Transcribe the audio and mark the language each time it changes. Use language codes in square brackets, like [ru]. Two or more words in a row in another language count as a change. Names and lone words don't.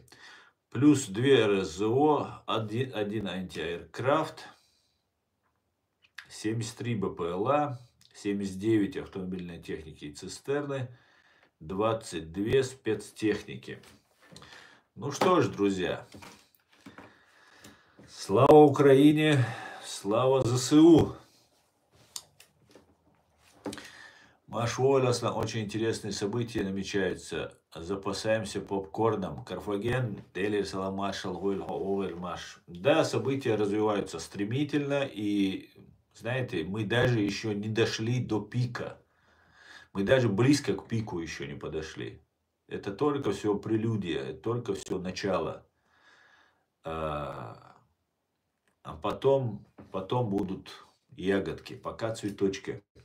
[ru] Плюс 2 РСЗО, 1 антиаэркрафт, 73 БПЛА, 79 автомобильной техники и цистерны, 22 спецтехники. Ну что ж, друзья, слава Украине, слава ЗСУ. Машволасно, очень интересные события намечаются. Запасаемся попкорном. Карфаген, Делир Саламашал, Маш. Да, события развиваются стремительно, и, знаете, мы даже еще не дошли до пика. Мы даже близко к пику еще не подошли. Это только все прелюдия, это только все начало. А потом будут ягодки, пока цветочки.